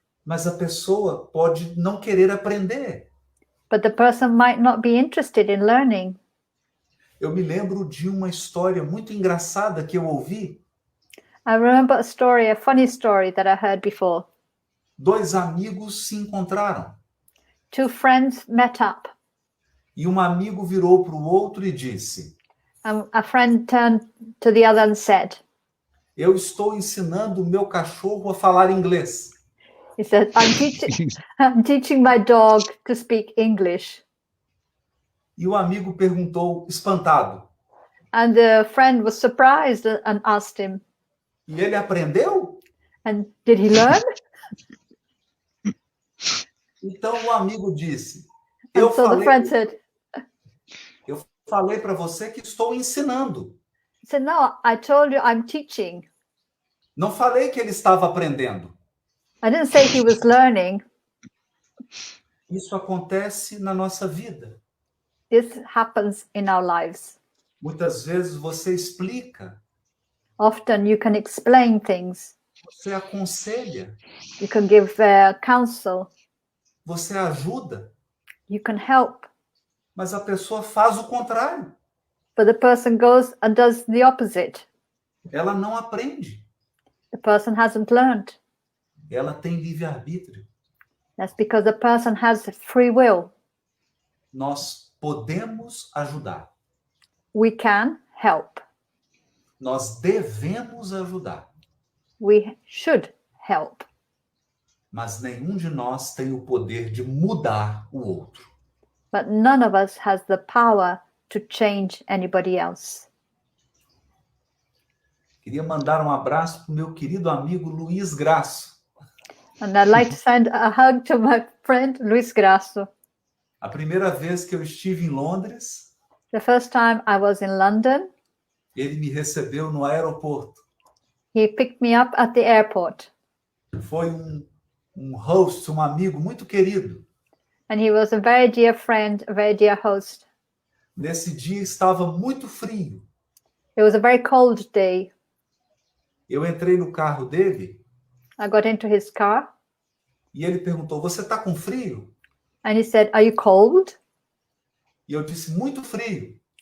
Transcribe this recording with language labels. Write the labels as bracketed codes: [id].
[pt] mas a pessoa pode não querer aprender. [en] but the person might not be interested in learning. [pt] Eu me lembro de uma história muito engraçada que eu ouvi. [en] I remember a funny story that I heard before. [pt] Dois amigos se encontraram. [en] Two friends met up, [pt] E um amigo virou para o outro e disse: [en] and a friend turned to the other and said, [pt] eu estou ensinando o meu cachorro a falar inglês. [en] he said, I'm teaching my dog to speak English. [pt] E o amigo perguntou, espantado: [en] And the friend was surprised and asked him, [pt] e ele aprendeu? [en] and did he learn? [pt] Então o amigo disse: [en] And so the friend said, [pt] eu falei para você que estou ensinando. [en] he said, no, I told you I'm teaching. [pt] Não falei que ele estava aprendendo. [en] I didn't say he was learning. [pt] Isso acontece na nossa vida. [en] This happens in our lives. [pt] Muitas vezes você explica [en] Often you can explain things. [pt] Você aconselha, [en] You can give counsel. [pt] você ajuda, [en] You can help. [pt] mas a pessoa faz o contrário. [en] But the person goes and does the opposite. [pt] Ela não aprende. [en] The person hasn't learned. [pt] Ela tem livre-arbítrio. [en] That's because the person has free will. [pt] Nós podemos ajudar. [en] We can help. [pt] Nós devemos ajudar. [en] We should help. [pt] Mas nenhum de nós tem o poder de mudar o outro. [en] But none of us has the power to change anybody else. [pt] Queria mandar um abraço para o meu querido amigo Luiz Graço. [en] And I'd like to send a hug to my friend Luis Grasso. [pt] A primeira vez que eu estive em Londres, [en] The first time I was in London, [pt] ele me recebeu no aeroporto. [en] he picked me up at the airport. [pt] Foi um host, um amigo muito querido. [en] And he was a very dear friend, a very dear host. [pt] Nesse dia estava muito frio. [en] It was a very cold day. [pt] Eu entrei no carro dele [en] I got into his car [pt] e ele perguntou: "Você está com frio?" [en] and he said, "Are you cold?" [pt] E eu disse: "Muito frio."